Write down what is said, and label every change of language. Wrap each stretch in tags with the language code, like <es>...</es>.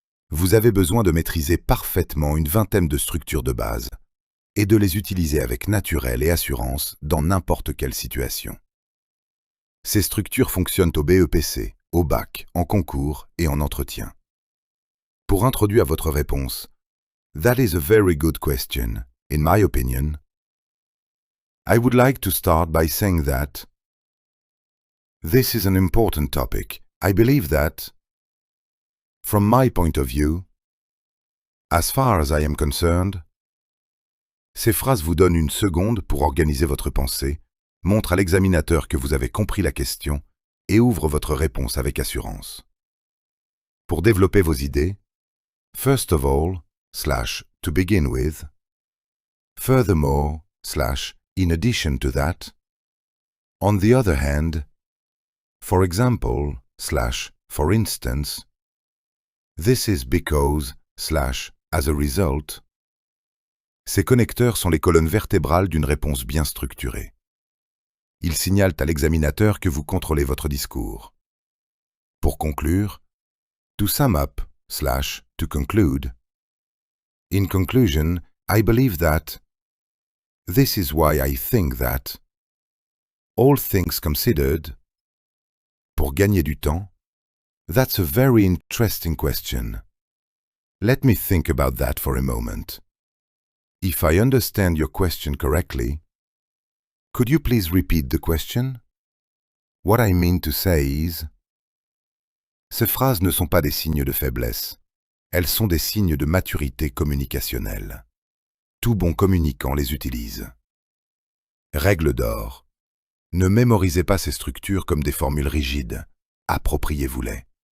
<fr>Vous avez besoin de maîtriser parfaitement une vingtaine de structures de base et de les utiliser avec naturel et assurance dans n'importe quelle situation. Ces structures fonctionnent au BEPC, au bac, en concours et en entretien. Pour introduire votre réponse,</fr> <en>That is a very good question. In my opinion, I would like to start by saying that this is an important topic. I believe that, from my point of view, as far as I am concerned,</en> <fr>ces phrases vous donnent une seconde pour organiser votre pensée, montrent à l'examinateur que vous avez compris la question et ouvrent votre réponse avec assurance. Pour développer vos idées,</fr> <en>first of all, / to begin with, furthermore, / in addition to that, on the other hand, for example, / for instance, this is because, / as a result.</en> <fr>Ces connecteurs sont les colonnes vertébrales d'une réponse bien structurée. Ils signalent à l'examinateur que vous contrôlez votre discours. Pour conclure,</fr> <en>to sum up, / to conclude, in conclusion, I believe that, this is why I think that, All things considered.</en> <fr>Pour gagner du temps.</fr> <en>That's a very interesting question. Let me think about that for a moment. If I understand your question correctly, could you please repeat the question? What I mean to say is...</en> <fr>Ces phrases ne sont pas des signes de faiblesse. Elles sont des signes de maturité communicationnelle. Tout bon communicant les utilise. Règle d'or. Ne mémorisez pas ces structures comme des formules rigides. Appropriez-vous-les.</fr>